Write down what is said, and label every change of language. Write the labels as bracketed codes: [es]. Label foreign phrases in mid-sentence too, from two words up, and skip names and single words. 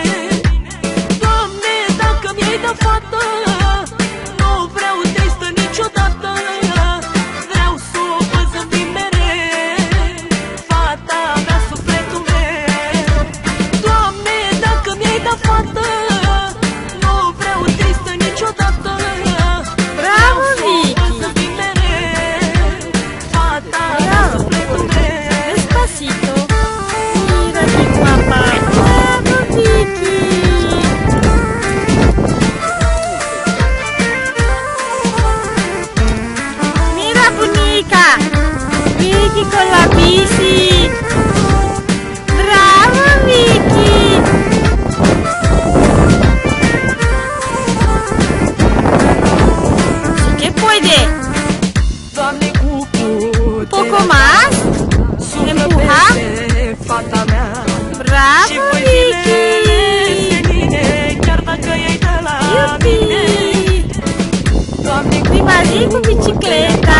[ro] Doamne, dacă mi-ai dat fată, nu vreau tristă niciodată, vreau să o văd zâmbind mereu, fata mea, sufletul meu. Doamne, dacă mi-ai dat fată, nu vreau tristă niciodată, vreau să o văd zâmbind mereu, fata mea, sufletul meu. [es] Despacito. Mira mi papá. Bravo, Vicky. Mira, bunica. Vicky con la bici. Bravo, Vicky. Sí que puede. [ro] Doamne, cu [es] Poco más. Empuja. [ro] fata mea. [es] Bravo, Vicky. [ro] Chiar dacă e de la [es] Yupi. [ro] mine. Doamne, Prima zi cu bicicletă.